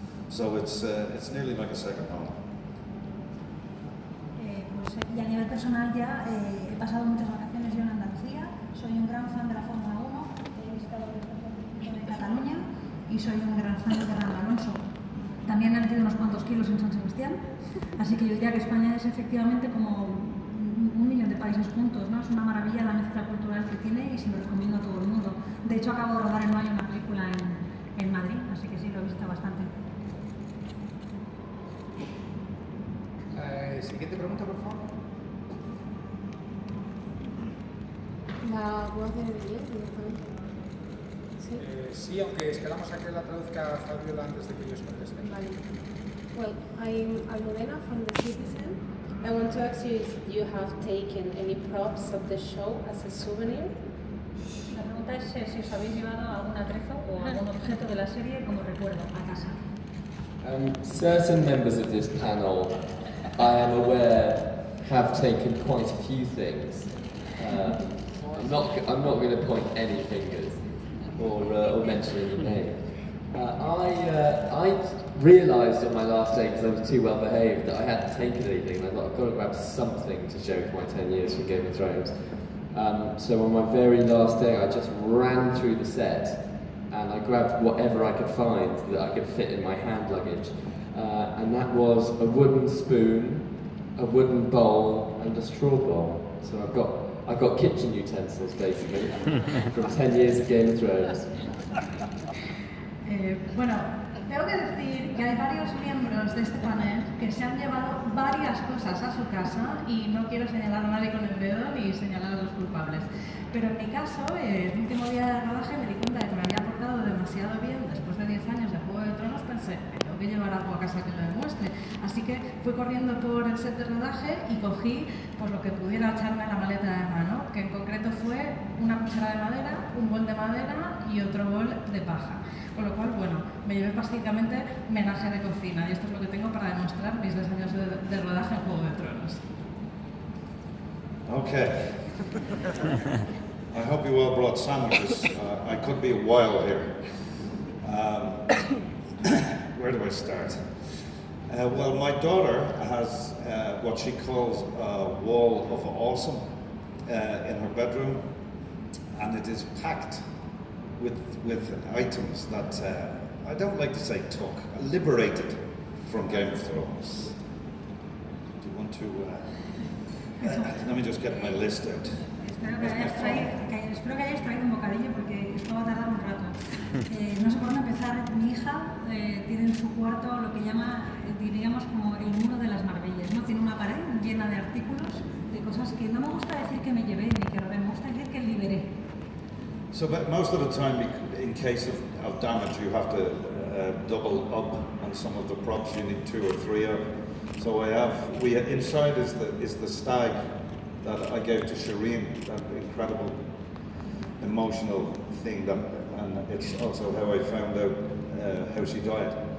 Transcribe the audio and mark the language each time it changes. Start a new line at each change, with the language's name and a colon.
English: So it's nearly like a second home.
Spanish: Y a nivel personal ya he pasado muchas vacaciones yo en Andalucía, soy un gran fan de la Fórmula 1, he visitado de Cataluña y soy un gran fan de Fernando Alonso. También he metido unos cuantos kilos en San Sebastián, así que yo diría que España es efectivamente como un millón de países juntos, ¿no? Es una maravilla la mezcla cultural que tiene y se lo recomiendo a todo el mundo. De hecho acabo de rodar en mayo una película en Madrid, así que sí, lo he visto bastante. Siguiente pregunta, por favor. La voz de Miguel, directamente. Sí. Sí, aunque esperamos a que la traduzca Fabiola antes de que ellos contesten. Vale.
English: Well, I'm Almudena from The Citizen. I want to ask you if you have taken any props of the show as a souvenir.
Spanish: La pregunta es si os habéis llevado algún atrezo o algún objeto de la serie como recuerdo a casa.
English: Certain members of this panel, I am aware, have taken quite a few things. I'm not going to point any fingers or mention any names. I realised on my last day, because I was too well behaved, that I hadn't taken anything. I thought I've got to grab something to show for my 10 years from Game of Thrones. So on my very last day, I just ran through the set and I grabbed whatever I could find that I could fit in my hand luggage. And that was a wooden spoon, a wooden bowl, and a straw bowl. So I've got kitchen utensils basically from 10 years of Game of Thrones.
Spanish: Bueno, tengo que decir que hay varios miembros de este panel que se han llevado varias cosas a su casa y no quiero señalar a nadie con el dedo ni señalar a los culpables. Pero en mi caso, el último día de rodaje me di cuenta de que me había portado demasiado bien. Después de 10 años de Juego de Tronos pensé, me tengo que llevar algo a casa que lo demuestre. Así que fui corriendo por el set de rodaje y cogí pues, lo que pudiera echarme en la maleta de mano, que en concreto fue una cuchara de madera, un bol de madera y otro bol de paja. Con lo cual, bueno, me llevé básicamente menaje de cocina y esto es lo que tengo para demostrar mis 10 años de rodaje en Juego de Tronos.
English: Okay. I hope you all brought sandwiches. I could be a while here. Where do I start? Well, my daughter has what she calls a wall of awesome in her bedroom, and it is packed with items that I don't like to say liberated from Game of Thrones. Do you want to? Let me just get my list out.
Spanish: Espero que hayáis traído un bocadillo porque esto va a tardar un rato. No sé por dónde empezar. Mi hija tiene en su cuarto lo que llama, diríamos, como el muro de las maravillas, ¿no? Tiene una pared llena de artículos, de cosas que no me gusta decir que me llevé ni que robé, me gusta decir que liberé.
English: So, but most of the time, in case of damage, you have to double up on some of the props. You need 2 or 3 of. So inside is the stag that I gave to Shireen, that incredible emotional thing and it's also how I found out how she died.